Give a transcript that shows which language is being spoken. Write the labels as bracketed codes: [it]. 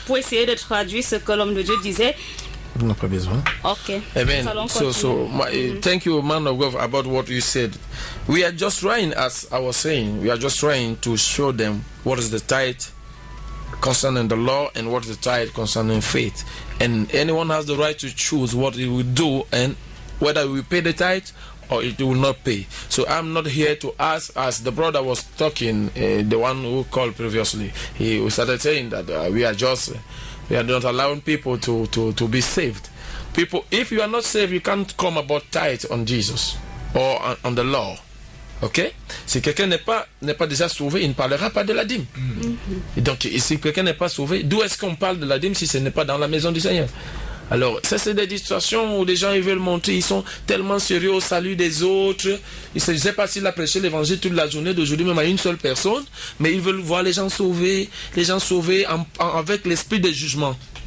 [fr] Pour essayer de traduire ce que l'homme de Dieu disait. On n'a pas besoin. Okay. Amen. [en] Thank you, man of God, about what you said. We are just trying, as I was saying, we are just trying to show them what is the tithe concerning the law and what is the tithe concerning faith. And anyone has the right to choose what he will do and whether we pay the tithe or it will not pay. So I'm not here to ask, as the brother was talking, the one who called previously, he started saying that we are not allowing people to be saved. People, if you are not saved, you can't come about tithe on Jesus or on the law. Ok? [fr] Si quelqu'un n'est pas déjà sauvé, il ne parlera pas de la dîme. Et donc, si quelqu'un n'est pas sauvé, d'où est-ce qu'on parle de la dîme si ce n'est pas dans la maison du Seigneur? Alors, ça c'est des situations où les gens ils veulent monter, ils sont tellement sérieux au salut des autres. Je ne sais pas s'il a prêché l'évangile toute la journée d'aujourd'hui, même à une seule personne, mais ils veulent voir les gens sauvés avec l'esprit de jugement.